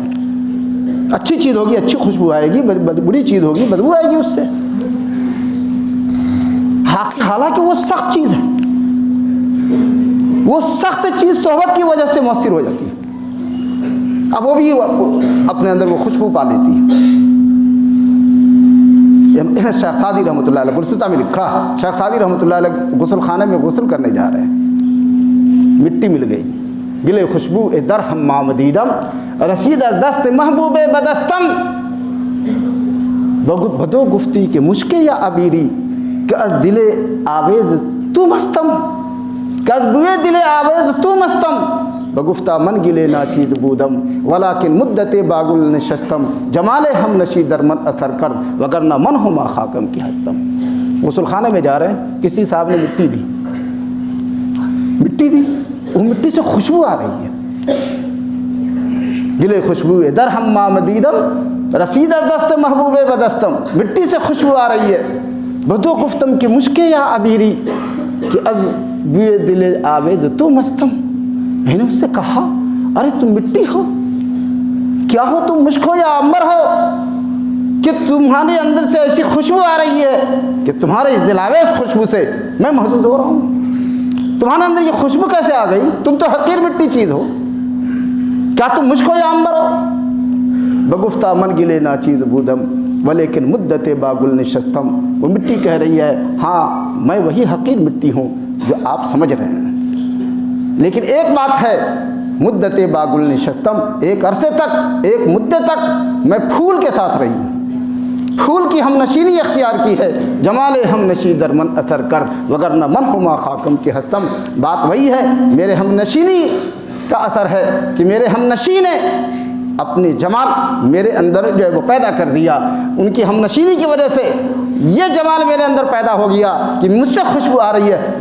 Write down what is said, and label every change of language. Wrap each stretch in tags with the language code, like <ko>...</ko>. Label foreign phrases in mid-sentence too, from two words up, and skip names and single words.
<ur>اچھی چیز ہوگی اچھی خوشبو آئے گی، بری چیز ہوگی بدبو آئے گی اس سے، حالانکہ وہ سخت چیز ہے، وہ سخت چیز صحبت کی وجہ سے مؤثر ہو جاتی ہے، اب وہ بھی اپنے اندر وہ خوشبو پا لیتی ہے۔ شیخ سعدی رحمۃ اللہ علیہ گلستہ میں لکھا، شیخ سعدی رحمۃ اللہ علیہ غسل خانے میں غسل کرنے جا رہے ہیں، مٹی مل گئی،</ur> <fa>گلے خوشبو در حمام دیدم، رسید از دست محبوب بدستم، بدو گفتی کہ مشکے یا عبیری کہ از دل آویز تو مستم، کہ از بوئے دل آویز تو مستم، بگفتہ من گلے ناچید بودم ولیکن مدت باگل نشستم، جمال ہم نشی در من اثر کرد وگرنہ من ہما خاکم کی ہستم۔</fa> <ur>غسل خانے میں جا رہے ہیں، کسی صاحب نے مٹی دی، وہ مٹی سے خوشبو آ رہی ہے،</ur> <fa>گلے خوشبو در حمام دیدم، رسید از دست محبوب بدستم،</fa> <ur>مٹی سے خوشبو آ رہی ہے،</ur> <fa>بدو گفتم کہ مشکے یا عبیری کہ از بوئے دل آویز تو مستم،</fa> <ur>میں نے اس سے کہا ارے تم مٹی ہو، کیا ہو تم، مشک ہو یا عنبر ہو کہ تمہارے اندر سے ایسی خوشبو آ رہی ہے کہ تمہارے اس دل آویز خوشبو سے میں محظوظ ہو رہا ہوں. تمہارے اندر یہ خوشبو کیسے آ گئی؟ تم تو حقیر مٹی چیز ہو. کیا تم مشک ہو یا عنبر ہو؟</ur> <fa>بگفتہ من گلے نا چیز بودم ولیکن مدت باگل نشستم.</fa> <ur>وہ مٹی کہہ رہی ہے ہاں میں وہی حقیر مٹی ہوں جو آپ سمجھ رہے ہیں، لیکن ایک بات ہے،</ur> <fa>مدت باگل نشستم،</fa> <ur>ایک عرصے تک، ایک مدت تک میں پھول کے ساتھ رہی ہوں، پھول کی ہم نشینی اختیار کی ہے.</ur> <fa>جمال ہم نشی در من اثر کر وگرنہ من ہما خاکم کے ہستم.</fa> <ur>بات وہی ہے، میرے ہم نشینی کا اثر ہے کہ میرے ہم نشین نے اپنی جمال میرے اندر جو ہے وہ پیدا کر دیا. ان کی ہم نشینی کی وجہ سے یہ جمال میرے اندر پیدا ہو گیا کہ مجھ سے خوشبو آ رہی ہے.</ur>